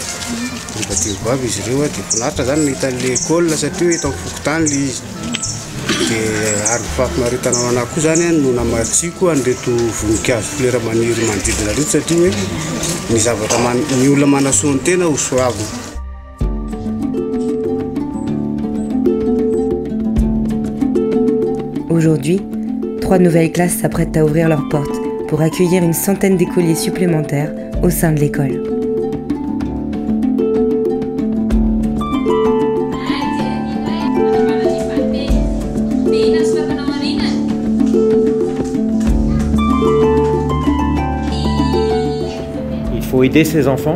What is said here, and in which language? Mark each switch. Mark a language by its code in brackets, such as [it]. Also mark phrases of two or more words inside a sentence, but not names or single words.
[mg] Rehefa tivavy izy ireo dia finaritra zany nahita an'ilay école satria eto amin'ny fokontany ilay izy. Dia ary fahafinaretana anahy koa zany no namatsiko an'ireto voninkazo flera maniry manodidina reto satria hoe ny zavatra ny olona manasoa ny tena ho soavina. [fr] Aujourd'hui, 3 nouvelles classes s'apprêtent à ouvrir leurs portes pour accueillir une centaine d'écoliers supplémentaires au sein de l'école. Il faut aider ces enfants.